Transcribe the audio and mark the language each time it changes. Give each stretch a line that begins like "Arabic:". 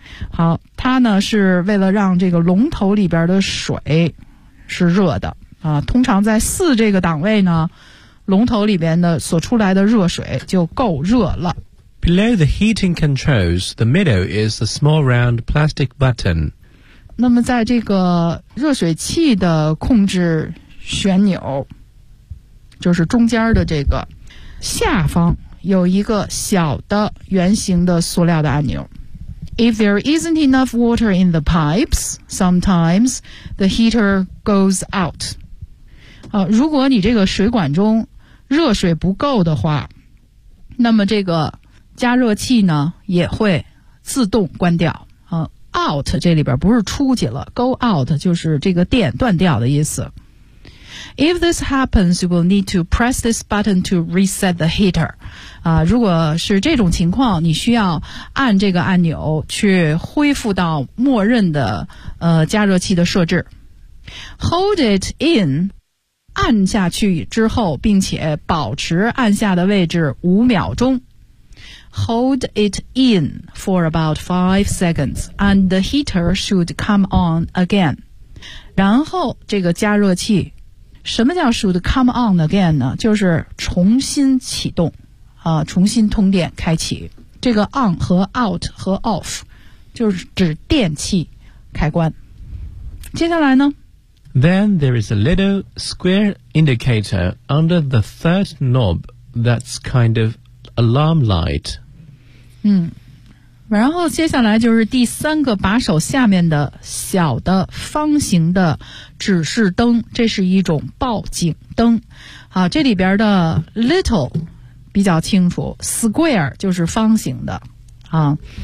Chinese: 好，它呢是为了让这个龙头里边的水是热的啊。通常在四这个档位呢，龙头里边的所出来的热水就够热了。
English: Below the heating controls, the middle is a small round plastic button。
Chinese: 那么在这个热水器的控制旋钮，就是中间的这个下方有一个小的圆形的塑料的按钮。
English: If there isn't enough water in the pipes, sometimes the heater goes out.
Chinese: 如果你这个水管中热水不够的话，那么这个加热器呢也会自动关掉。 Out 这里边不是出去了， go out 就是这个电断掉的意思。
English: If this happens, you will need to press this button to reset the heater.
Chinese: 啊，如果是这种情况，你需要按这个按钮去恢复到默认的加热器的设置。
English: Hold it in,
Chinese: 按下去之后，并且保持按下的位置五秒钟。
English: Hold it in for about 5 seconds, and the heater should come on again.
Chinese: 然后这个加热器。什么叫
English: should come on again
Chinese: 呢？就是重新启动，啊，重新通电开启。这个 on 和 out 和 off 就是指电器开关。接下来呢？
English: Then there is a little square indicator under the third knob that's kind of alarm light.
Chinese: 嗯，然后接下来就是第三个把手下面的小的方形的指示灯，这是一种报警灯。好，这里边的 little 比较清楚， square 就是方形的啊。